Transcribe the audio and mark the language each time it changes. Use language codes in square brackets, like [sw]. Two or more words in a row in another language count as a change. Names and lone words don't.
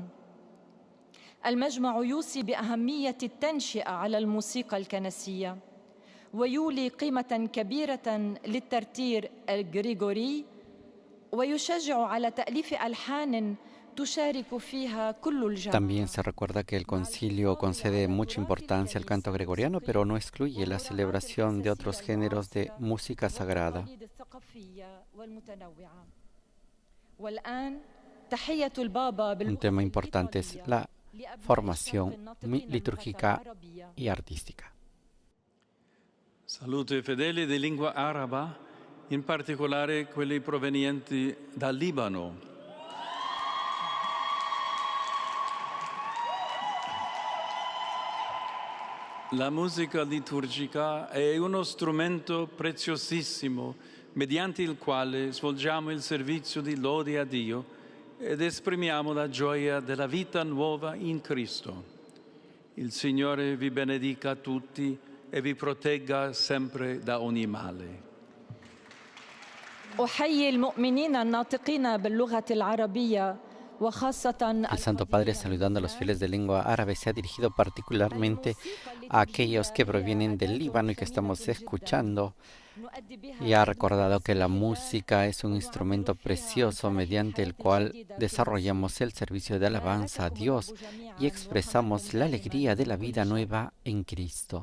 [ar] المجمع يوصي بأهمية التنشئة على الموسيقى الكنسية ويولي قيمة كبيرة للترتيل الغريغوري ويشجع على تأليف ألحان تشارك فيها كل الجماعة. [es] También se recuerda que el concilio concede mucha importancia al canto gregoriano, pero no excluye la celebración de otros géneros de música sagrada. Un tema importante es la formación litúrgica y artística. [it] Saluto i fedeli di lingua araba, in particolare quelli provenienti dal Libano. La musica liturgica è uno strumento preziosissimo mediante il quale svolgiamo il servizio di lode a Dio ed esprimiamo la gioia della vita nuova in Cristo. Il Signore vi benedica tutti e vi protegga sempre da ogni male. [ar] أحيي المؤمنين الناطقين باللغة العربية. [es] El Santo Padre, saludando a los fieles de lengua árabe, se ha dirigido particularmente a aquellos que provienen del Líbano y que estamos escuchando, y ha recordado que la música es un instrumento precioso mediante el cual desarrollamos el servicio de alabanza a Dios y expresamos la alegría de la vida nueva en Cristo.